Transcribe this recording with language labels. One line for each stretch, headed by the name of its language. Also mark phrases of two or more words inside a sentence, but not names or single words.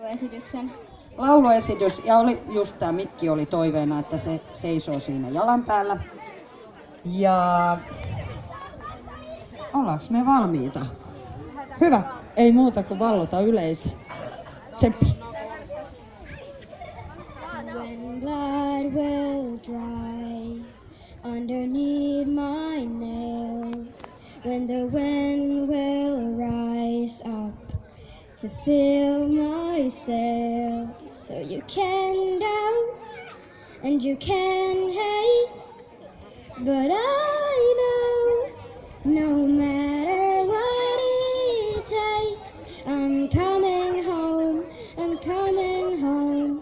Finnish: lauluesityksen. Lauluesitys, ja oli just tämä mikki oli toiveena, että se seisoo siinä jalan päällä. Ja ollaanko me valmiita? Hyvä, ei muuta kuin vallota yleisö. Tsemppi.
English: When blood will dry underneath my nails, when the wind will rise up to fill my sails, so you can doubt and you can hate, but I know no matter what it takes, I'm coming home, I'm coming home.